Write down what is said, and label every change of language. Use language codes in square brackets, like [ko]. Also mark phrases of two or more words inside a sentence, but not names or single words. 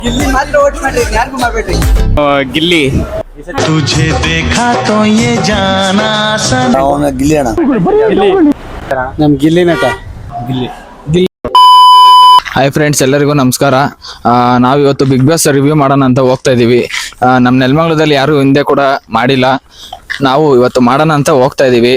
[kn] ಗಿಲ್ಲಿ ಮಾತ್ರ ಓಟ್ ಮಾಡ್ರಿ, ಯಾರಿಗೂ ಮಾಡ್ಬೇಡ್ರಿ. ಗಿಲ್ಲಿ. [hi] तुझे देखा तो ये जाना सन [kn] ಗಿಲ್ಲಿ ಅಣ್ಣ, ನಮ್ ಗಿಲ್ಲಿ ನಟ. [en] Hi friends, [kn] ಎಲ್ಲರಿಗೂ ನಮಸ್ಕಾರ. ನಾವಿವತ್ತು ಬಿಗ್ ಬಾಸ್ ರಿವ್ಯೂ ಮಾಡೋಣ ಅಂತ ಹೋಗ್ತಾ ಇದೀವಿ. ನಮ್ಮ ನೆಲಮಂಗಲದಲ್ಲಿ ಯಾರು ಹಿಂದೆ ಕೂಡ ಮಾಡಿಲ್ಲ, ನಾವು ಇವತ್ತು ಮಾಡೋಣ ಅಂತ ಹೋಗ್ತಾ ಇದೀವಿ.